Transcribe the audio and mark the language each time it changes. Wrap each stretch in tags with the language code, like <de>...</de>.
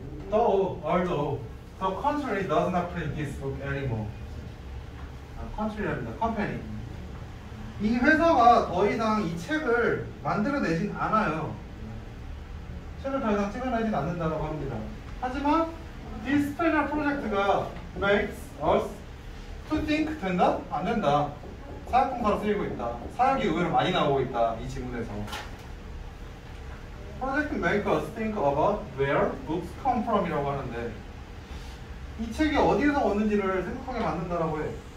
<en>Although the country does not print this book anymore.</en> <ko>country랍니다.</ko> <en>company.</en> <ko>이 회사가 더 이상 이 책을 만들어내진 않아요. 책을 더 이상 찍어내진 않는다고 합니다. 하지만</ko> <en>this special project</en> <ko>가</ko> <en>makes us to think</en> <ko>된다? 안 된다. 사역공사로 쓰이고 있다. 사역이 의외로 많이 나오고 있다. 이 지문에서.</ko> <en>Project make us think about where books come from</en> <ko>이라고 하는데 이 책이 어디에서 오는지를 생각하게 만든다라고 해.</ko>